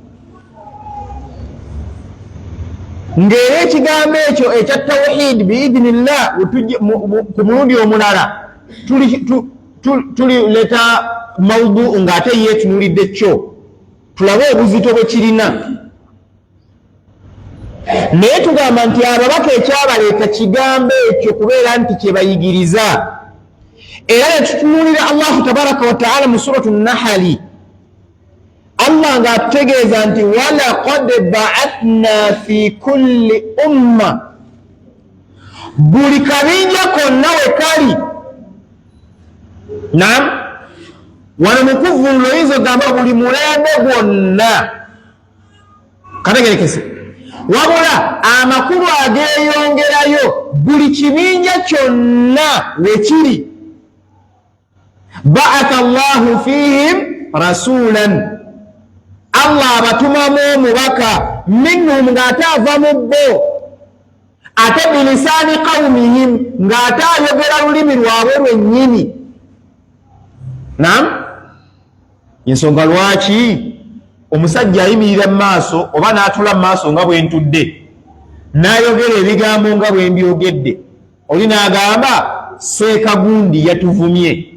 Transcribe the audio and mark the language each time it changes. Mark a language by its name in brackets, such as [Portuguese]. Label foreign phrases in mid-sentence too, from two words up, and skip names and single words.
[Ganda] ng'era ekigambo ekyo ekya tawhid biidinillah ku mulundi omulala tulileta mawdu ng'ate yeetunulidde kyo tulabe obuzito bwe kirina. Naye tugamba nti ababaka ekyabaleeta kigambo ekyo kubeera nti kye bayigiriza. Era ne tutunuulira [Arabic] الله تبارك وتعالى [Ganda] mu suratu Nahali, Allah ng'atutegeeza nti [Arabic] ولقد بعثنا في كل أمة, [Ganda] buli kabinja konna we kali. Naam, wano mu kuvvuunula oyinza ogamba buli mulembe gwonna, kategerekese, wabula amakulu ageeyongerayo buli kibinja kyonna we kiri. [Arabic] بعث الله فيهم رسولا, [Ganda] Allah abatumamu omubaka, minhum ng'ate ava mu bo, ate [Arabic] بلسان قومهم [Ganda] ng'ate ayogera lulimi lwabwe lwennyini. Naam, ensonga lwaki omusajja ayimirira mu maaso oba n'atula mu maaso nga bwe ntudde n'ayogera ebigambo nga bwe mbyogedde, oli n'agamba Seekagundi yatuvumye.